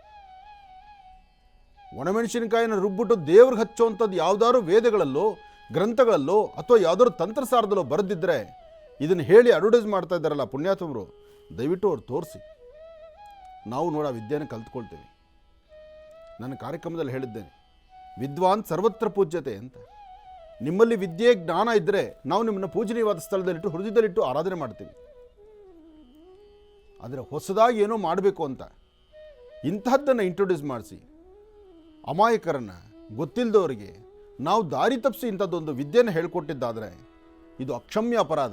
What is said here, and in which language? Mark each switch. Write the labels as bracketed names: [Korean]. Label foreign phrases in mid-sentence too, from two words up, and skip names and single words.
[Kannada] ಒಣಮೆಣಸಿನಕಾಯಿನ ರುಬ್ಬಿಟ್ಟು ದೇವ್ರಿಗೆ ಹಚ್ಚುವಂಥದ್ದು ಯಾವುದಾದ್ರು ವೇದಗಳಲ್ಲೋ ಗ್ರಂಥಗಳಲ್ಲೋ ಅಥವಾ ಯಾವುದಾದ್ರು ತಂತ್ರಸಾರದಲ್ಲೋ ಬರೆದಿದ್ದರೆ ಇದನ್ನು ಹೇಳಿ ಅಡ್ವರ್ಟೈಸ್ ಮಾಡ್ತಾ ಇದ್ದಾರಲ್ಲ ಪುಣ್ಯಾತ್ಮರು, ದಯವಿಟ್ಟು ಅವ್ರು ತೋರಿಸಿ. ನಾವು ನೋಡ ವಿದ್ಯೆಯನ್ನು ಕಲ್ತ್ಕೊಳ್ತೇವೆ. ನನ್ನ ಕಾರ್ಯಕ್ರಮದಲ್ಲಿ ಹೇಳಿದ್ದೇನೆ, [Sanskrit] ವಿದ್ವಾನ್ ಸರ್ವತ್ರ ಪೂಜ್ಯತೆ ಅಂತ. [Kannada] ನಿಮ್ಮಲ್ಲಿ ವಿದ್ಯೆ ಜ್ಞಾನ ಇದ್ದರೆ ನಾವು ನಿಮ್ಮನ್ನು ಪೂಜನೀಯವಾದ ಸ್ಥಳದಲ್ಲಿಟ್ಟು ಹೃದಯದಲ್ಲಿಟ್ಟು ಆರಾಧನೆ ಮಾಡ್ತೀವಿ. ಆದರೆ ಹೊಸದಾಗಿ ಏನೋ ಮಾಡಬೇಕು ಅಂತ ಇಂತಹದ್ದನ್ನು ಇಂಟ್ರೊಡ್ಯೂಸ್ ಮಾಡಿಸಿ ಅಮಾಯಕರನ್ನು, ಗೊತ್ತಿಲ್ಲದವರಿಗೆ ನಾವು ದಾರಿ ತಪ್ಪಿಸಿ ಇಂಥದ್ದೊಂದು ವಿದ್ಯೆಯನ್ನು ಹೇಳ್ಕೊಟ್ಟಿದ್ದಾದರೆ ಇದು ಅಕ್ಷಮ್ಯ ಅಪರಾಧ.